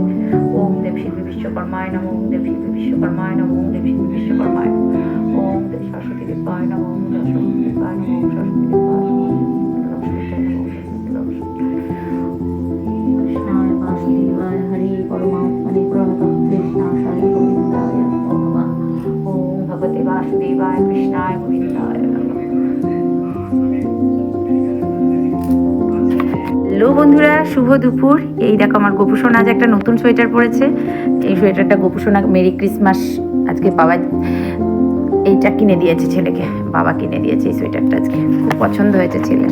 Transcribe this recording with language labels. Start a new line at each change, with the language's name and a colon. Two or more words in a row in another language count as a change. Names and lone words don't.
Sanskrit: ओम देव शिव विश्वकर्माय नमो, ओम देव शिव विश्वकर्माय नमो, ओम देव शिव विश्वकर्माय नमो, ओम देव सरस्वती देवाय नमो, ओम सरस्वती देवाय नमो, ओम सरस्वती देवाय नमो, कृष्णाय वासुदेवाय हरि परमात्मने प्रणतः कृष्णाय गोविन्दाय नमः। ओम भगवते वासुदेवाय कृष्णाय गोविन्दाय नमः।
Bangla: হ্যালো বন্ধুরা, শুভ দুপুর। এই দেখো আমার গোপুসোনা আজ একটা নতুন সোয়েটার পরেছে। এই সোয়েটারটা গোপুসোনা
English: Merry Christmas
Bangla: আজকে বাবা এইটা কিনে দিয়েছে ছেলেকে, বাবা কিনে দিয়েছে এই সোয়েটারটা, আজকে খুব পছন্দ হয়েছে ছেলের।